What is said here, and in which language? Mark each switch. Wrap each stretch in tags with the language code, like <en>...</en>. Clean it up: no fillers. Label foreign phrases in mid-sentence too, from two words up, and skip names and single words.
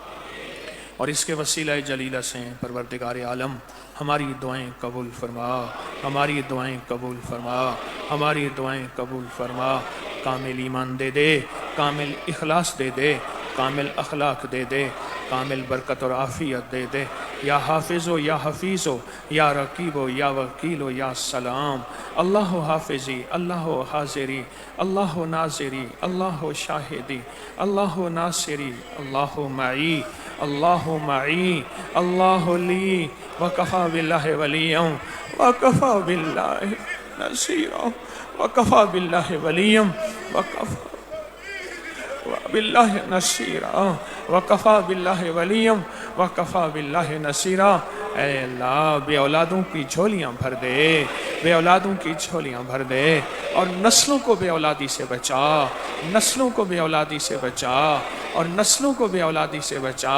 <ur>اور اس کے وسیلہ جلیلہ سے پروردگار عالم ہماری دعائیں قبول فرما، ہماری دعائیں قبول فرما، ہماری دعائیں قبول فرما. کامل ایمان دے دے، کامل اخلاص دے دے، کامل اخلاق دے دے، کامل برکت اور عافیت دے دے.</ur> <ar>یا حافظ و یا حفیظ و یا رقیب و یا وکیل و یا سلام. اللہ حافظی، اللہ حاضری، اللہ ناظری، اللہ شاہدی، اللہ ناصری، اللہ معی، اللہ معی، اللہ لی، وکفا باللہ ولیا وکفا باللہ نصیرا وکفا باللہ ولیا وکفا باللہ نصیرا وکفا باللہ ولیم وکفا باللہ نصیرا.</ar> <ur>اے اللہ بے اولادوں کی جھولیاں بھر دے، بے اولادوں کی جھولیاں بھر دے، اور نسلوں کو بے اولادی سے بچا، نسلوں کو بے اولادی سے بچا، اور نسلوں کو بے اولادی سے بچا.</ur>